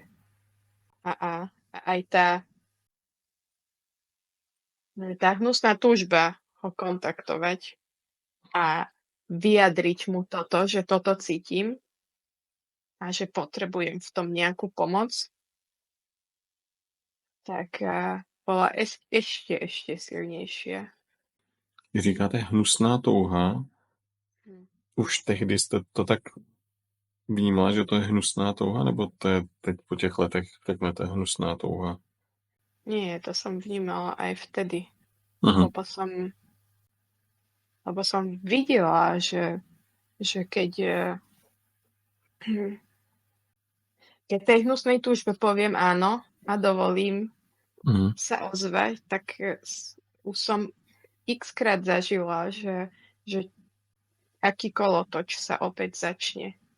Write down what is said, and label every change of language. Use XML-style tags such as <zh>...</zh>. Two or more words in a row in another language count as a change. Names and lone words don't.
<sk>A aj tá hnusná túžba ho kontaktovať a vyjadriť mu toto, že toto cítim a že potrebujem v tom nejakú pomoc, tak bola ešte silnejšia.</sk> <cs>Když říkáte hnusná touha, už tehdy jste to tak vnímala, že to je hnusná touha, nebo to je teď po těch letech řeknete hnusná touha?</cs> <sk>Nie, to som vnímala aj vtedy. Lebo som videla, že keď tej hnusnej túžbe poviem áno a dovolím sa ozvať, tak už som x-krát zažila, že aký kolotoč sa opäť začne.</sk>